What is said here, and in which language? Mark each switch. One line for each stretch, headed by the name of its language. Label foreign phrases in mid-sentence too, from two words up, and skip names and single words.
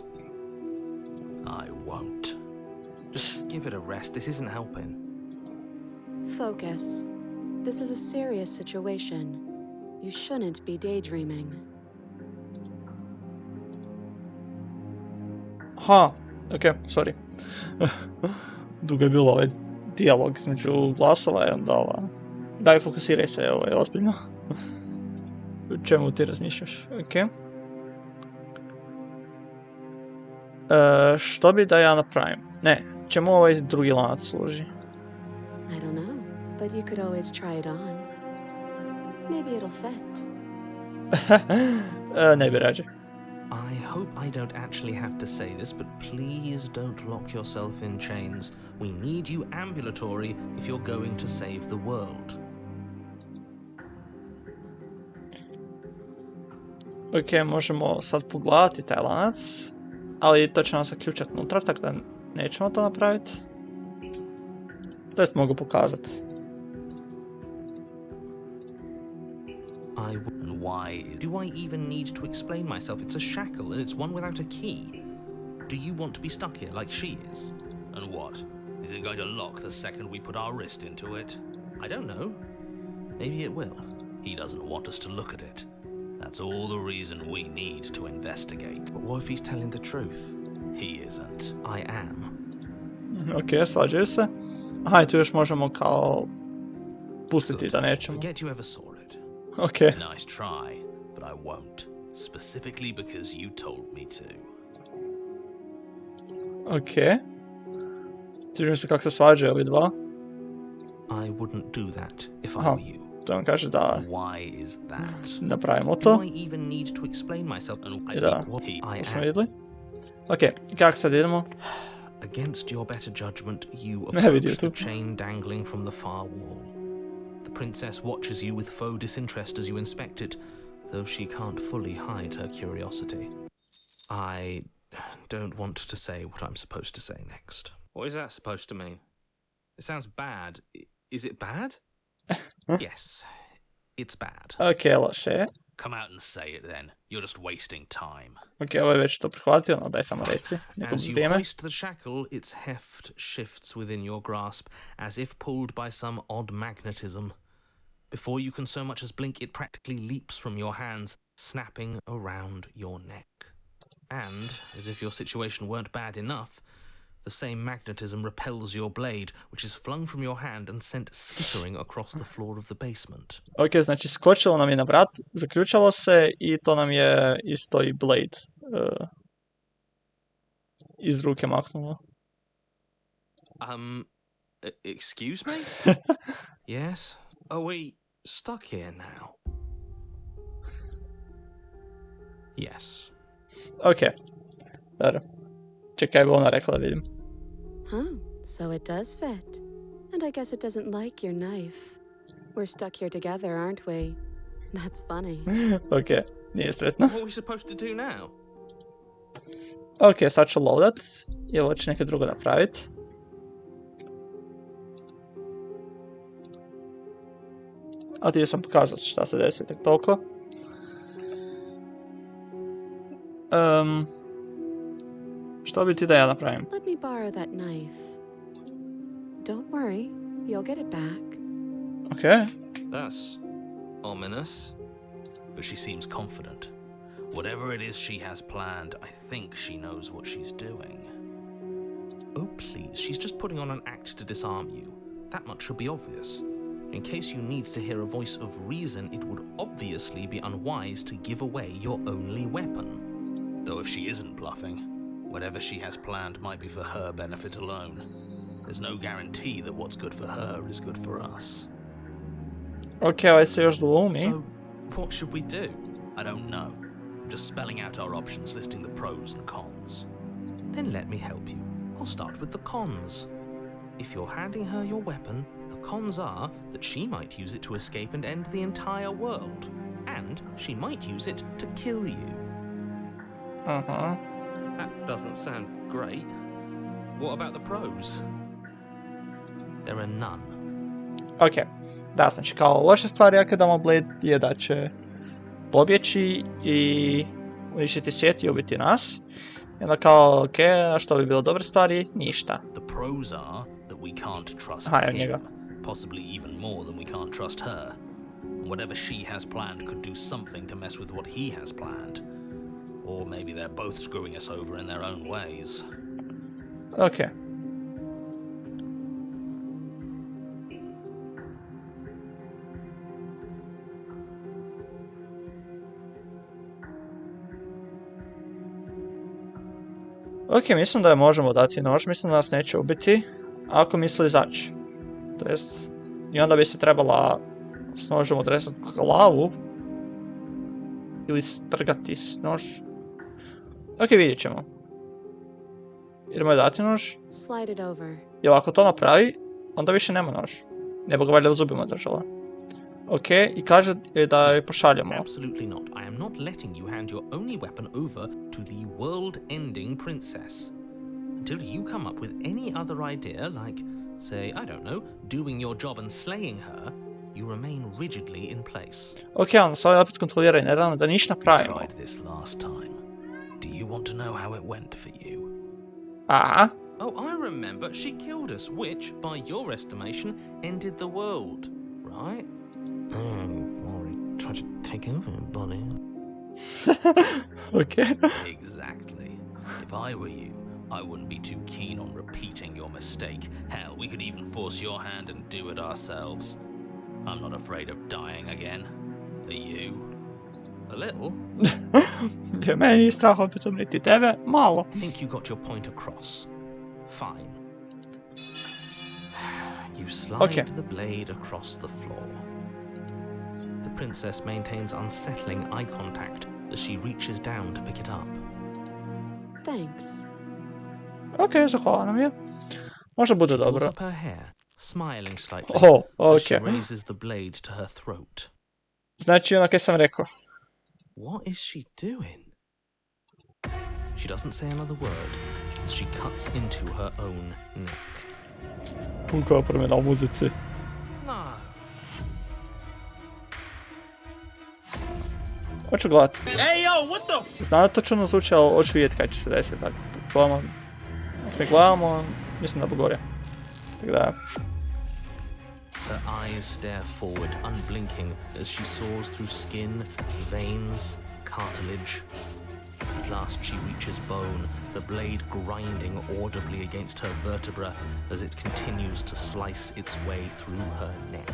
English: I won't. Just give it a rest. This isn't helping. Focus. This is a serious situation. You shouldn't be daydreaming. Aha, ok, sorry.
Croatian: Dugo je bilo ovaj dijalog između glasova i onda ova... Daj, fokusiraj se, ovo je ozbiljno. O čemu ti razmišljaš? Ok. Što bi da ja napravim? Ne, čemu ovaj drugi lanac služi?
English: I don't know, but you could always try it on. Maybe it'll fit.
Croatian: Ne bi rađe.
English: I hope I don't actually have to say this, but please don't lock yourself in chains. We need you ambulatory if you're going to save the world.
Croatian: Ok, možemo sad pogledati taj lanac, ali to će nam se ključati unutra, tako da nećemo to napraviti. To jest mogu pokazati.
English: And why? Do I even need to explain myself? It's a shackle and it's one without a key. Do you want to be stuck here like she is? And what? Is it going to lock the second we put our wrist into it? I don't know. Maybe it will. He doesn't want us to look at it. That's all the reason we need to investigate. But what if he's telling the truth? He isn't. I am.
Croatian: Ok, svađaju se. Aha, i tu još možemo kao pustiti da nećemo.
English: Forget you ever saw it. Ok. Nice try, but I won't. Specifically because you told me to.
Croatian: Ok. Sviđa mi se kako se svađaju ovi dva.
English: I wouldn't do that if I
Croatian: Aha,
English: were you.
Croatian: to vam kaže da
English: Why is that?
Croatian: napravimo to.
English: Do I even need to explain myself? And I
Croatian: Da,
English: think what I
Croatian: to smo
English: am.
Croatian: vidjeli. Ok, kako sad idemo?
English: Against your better judgment, you
Croatian: Ne vidim
English: approach the
Croatian: tu.
English: chain dangling from the far wall. The princess watches you with faux disinterest as you inspect it, though she can't fully hide her curiosity. I don't want to say what I'm supposed to say next. What is that supposed to mean? It sounds bad. Is it bad? Yes, it's bad.
Croatian: Ok, loše je.
English: Come out and say it then. You're just wasting time.
Croatian: Ok, ovo je već to prihvatio, no daj samo reci. Neko
English: As you
Croatian: vrijeme.
English: hoist the shackle, its heft shifts within your grasp, as if pulled by some odd magnetism. Before you can so much as blink, it practically leaps from your hands, snapping around your neck. And, as if your situation weren't bad enough, the same magnetism repels your blade, which is flung from your hand and sent skittering across the floor of the basement.
Croatian: Ok, znači skočilo nam je na vrat, zaključalo se i to nam je isto i blade iz ruke maknulo.
English: Excuse me? Yes? Are we stuck here now? Yes.
Croatian: Ok, dobro. Čekaj, bi ona rekla da vidim.
English: Huh, so it does fit. And I guess it doesn't like your knife. We're stuck here together, aren't we? That's funny.
Croatian: Ok, nije sretno.
English: What are we supposed to do now?
Croatian: Ok, sad ću loadat. I ovo će neke drugo napravit. A ti sam pokazat šta se desi, tek toliko. Što bi ti da ja napravim?
English: Let me borrow that knife. Don't worry, you'll get it back. Ok. That's ominous. But she seems confident. Whatever it is she has planned, I think she knows what she's doing. Oh, please, she's just putting on an act to disarm you. That much should be obvious. In case you need to hear a voice of reason, it would obviously be unwise to give away your only weapon. Though if she isn't bluffing, whatever she has planned might be for her benefit alone. There's no guarantee that what's good for her is good for us.
Croatian: Ok, ovaj se još dvoumi.
English: So, what should we do? I don't know. I'm just spelling out our options, listing the pros and cons. Then let me help you. I'll start with the cons. If you're handing her your weapon, the cons are that she might use it to escape and end the entire world. And she might use it to kill you. Uh-huh. That doesn't sound great. What about the pros? There are none.
Croatian: Ok, da, znači kao loše stvari ako damo Blade je da će pobjeći i uništiti svijet i ubiti nas. I onda kao, ok, a što bi bilo dobre stvari? Ništa.
English: The pros are that we can't trust
Croatian: Aha,
English: him,
Croatian: njega.
English: possibly even more than we can't trust her. Whatever she has planned could do something to mess with what he has planned. Or maybe they're both screwing us over in their own ways.
Croatian: Ok. Ok, mislim da je možemo dati nož, mislim da nas neće ubiti, ako misli izaći. To jest, i onda bi se trebala s nožem odrezati glavu, ili strgati s nož. Ok, vidjet ćemo. Idemo je dati nož,
English: Slide it over.
Croatian: jer ako to napravi, onda više nema nož. Ne bi ga valjda u zubima držala. Ok, i kaže da je pošaljemo.
English: Absolutely not. I am not letting you hand your only weapon over to the world-ending princess. Until you come up with any other idea, like, say, I don't know, doing your job and slaying her, you remain rigidly in place.
Croatian: Ok, onda sad opet kontroliraj, ne da ništa
English: I
Croatian: napravimo.
English: tried this last time. Do you want to know how it went for you?
Croatian: Aha,
English: Oh, I remember. She killed us, which, by your estimation, ended the world, right? You've already tried to take over, buddy.
Croatian: ok.
English: Exactly. If I were you, I wouldn't be too keen on repeating your mistake. Hell, we could even force your hand and do it ourselves. I'm not afraid of dying again. Are you? A little?
Croatian: Meni nije strah opet umriti tebe, malo.
English: I think you got your point across. Fine. You slide
Croatian: Okay.
English: the blade across the floor. The princess maintains unsettling eye contact as she reaches down to pick it up. Thanks.
Croatian: Ok, zahvala nam je. Možda bude
English: Pulls
Croatian: dobro.
English: up her hair, smiling slightly
Croatian: Oh,
English: as she
Croatian: ok.
English: raises the blade to her throat.
Croatian: Znači ono kaj sam rekao.
English: What is she doing? She doesn't say another word as she cuts into her own neck.
Croatian: Koja promjena u muzici.
English: No.
Croatian: Hoću gledat.
English: Hey yo, what the?
Croatian: Znam da to čudno zvuči, ali hoću vidjeti kaj će se desiti, tako. Gledamo, ako mi gledamo, mislim da bo gore. Tako da...
English: Her eyes stare forward, unblinking, as she soars through skin, veins, cartilage. At last she reaches bone, the blade grinding audibly against her vertebra as it continues to slice its way through her neck.